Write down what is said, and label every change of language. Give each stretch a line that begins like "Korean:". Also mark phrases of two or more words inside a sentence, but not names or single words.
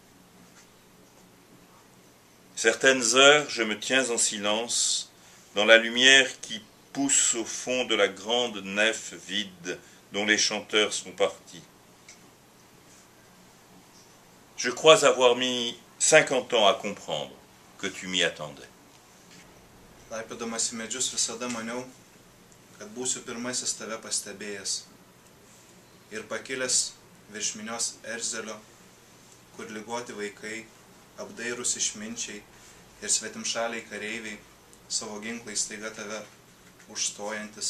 French: Certaines heures, je me tiens en silence, dans la lumière qui pousse au fond de la grande nef vide dont les chanteurs sont partis. Je crois avoir mis 50 ans à comprendre que tu m'y attendais.
Lithuanian: Laipiodamas į medžius visada maniau, kad būsiu pirmasis tave pastebėjęs. Ir pakilęs virš minios Erzelio, kur ligoti vaikai, apdairūs išminčiai ir svetimšaliai kareiviai, savo ginklais staiga tave užstojantis.